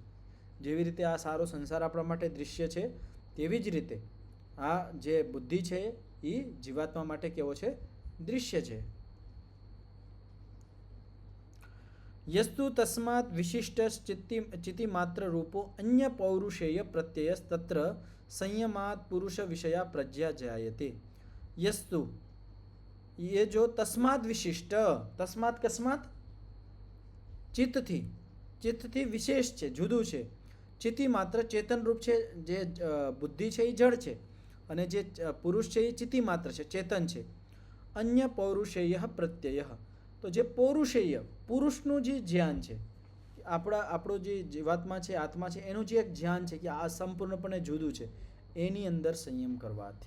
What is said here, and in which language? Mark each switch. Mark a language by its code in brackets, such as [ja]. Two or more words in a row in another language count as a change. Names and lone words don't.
[gu] જેવી રીતે આ સારો સંસાર આપણા માટે દૃશ્ય છે, તેવી જ રીતે આ જે બુદ્ધિ છે એ જીવાત્મા માટે કેવો છે? દૃશ્ય છે. [sa] યસ્તુ તસ્માત વિશિષ્ટ ચિતિ માત્ર રૂપો અન્ય પૌરુષેય પ્રત્યયસ તત્ર સંયમાત પુરુષ વિષયા પ્રજ્ઞા જાયતે. [gu] યસ્તુ [hi] ये जो [sa] तस्मात विशिष्ट, तस्मात कस्मात [gu] ચિત્તથી વિશેષ છે, જુદું છે. ચિત્તિ માત્ર ચેતન રૂપ છે, જે બુદ્ધિ છે એ જળ છે, અને જે પુરુષ છે એ ચિત્તિ માત્ર છે, ચેતન છે. અન્ય પૌરુષેય પ્રત્યય, તો જે પૌરુષેય પુરુષનું જે જ્ઞાન છે, આપણો જે જીવાત્મા છે, આત્મા છે, એનું જે એક જ્ઞાન છે કે આ સંપૂર્ણપણે જુદું છે, એની અંદર સંયમ કરવાથી.